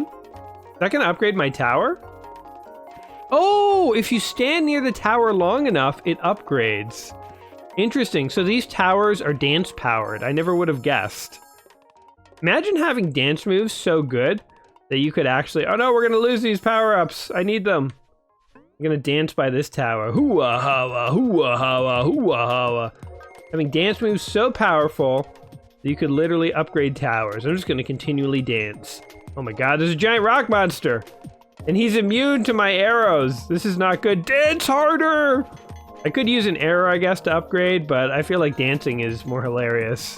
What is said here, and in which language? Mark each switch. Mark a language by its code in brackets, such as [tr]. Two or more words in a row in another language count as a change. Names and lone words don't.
[en] Is that gonna upgrade my tower? Oh, if you stand near the tower long enough, it upgrades. Interesting. So these towers are dance powered. I never would have guessed. Imagine having dance moves so good that you could actually... Oh no, we're gonna lose these power-ups. I need them. I'm gonna dance by this tower. Hoo-ah, ha-wah, hoo-ah, ha-wah, hoo-ah, ha-wah. Having dance moves so powerful that you could literally upgrade towers. I'm just gonna continually dance. Oh my god, there's a giant rock monster! And he's immune to my arrows! This is not good. Dance harder! I could use an arrow, I guess, to upgrade, but I feel like dancing is more hilarious.